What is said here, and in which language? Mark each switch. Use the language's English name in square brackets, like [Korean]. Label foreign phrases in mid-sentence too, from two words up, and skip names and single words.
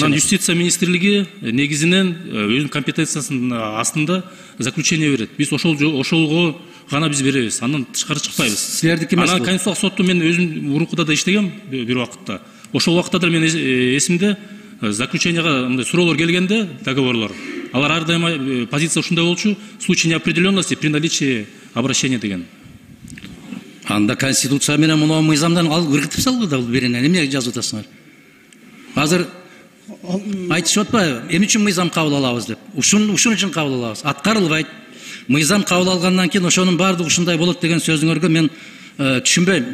[Kyrgyz] Анан юстиция министрлиги негизинен өзүнүн компетенциясынын астында заключение берет. Биз ошолго гана биз беребиз. Андан тышкары чыкпайбыз. Силердики эмес. Анан конституциялык сотту мен өзүм мурункуда да иштегем бир убакытта. Ошол убакытта да мен эсимде заключенияга мындай суроолор келгенде, договорлор, алар ар дайыма позиция ушундай болчу, [Russian] в случае неопределенности при наличии обращения деген. [Kyrgyz] Анда конституция менен муну мыйзамдан алып ыргытып салгы да бул беренен эмне жазып атасыңар? Азыр айтышып атпайбы? Эмне үчүн мыйзам кабыл алабыз деп? Ушун үчүн кабыл алабыз. Аткарылбайт. Мыйзам кабыл алгандан кийин ошонун баардыгы ушундай болот деген сөзүңөргө мен түшүнбөйм.